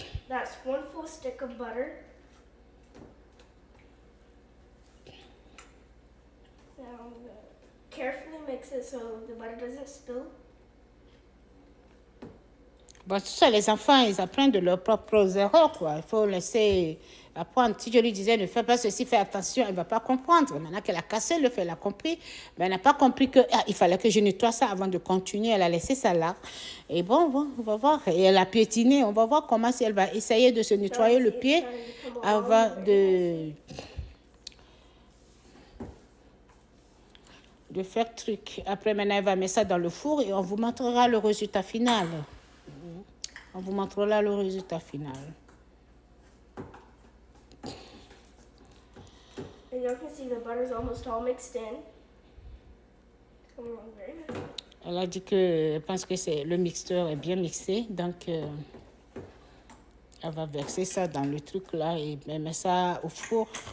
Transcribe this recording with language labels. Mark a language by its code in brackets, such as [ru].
[en] That's 1 full stick of butter. Now I'm gonna carefully mix it so the butter doesn't spill. [fr] Bon, tout ça, les enfants, ils apprennent de leurs propres erreurs, quoi. Il faut laisser apprendre. Si je lui disais, ne fais pas ceci, fais attention, elle ne va pas comprendre. Maintenant qu'elle a cassé le feu, elle a compris. Mais elle n'a pas compris qu'il fallait que je nettoie ça avant de continuer. Elle a laissé ça là. Et bon, on va voir. Et elle a piétiné. On va voir comment si elle va essayer de se nettoyer le pied avant de faire truc. Après, maintenant, elle va mettre ça dans le four et on vous montrera le résultat final. On vous montrera le résultat final. [en] And you can see the butter's almost all mixed in. It's coming along very nicely. [fr] Elle a dit qu'elle pense que le mixeur est bien mixé, donc elle va verser ça dans le truc là et mettre ça au four.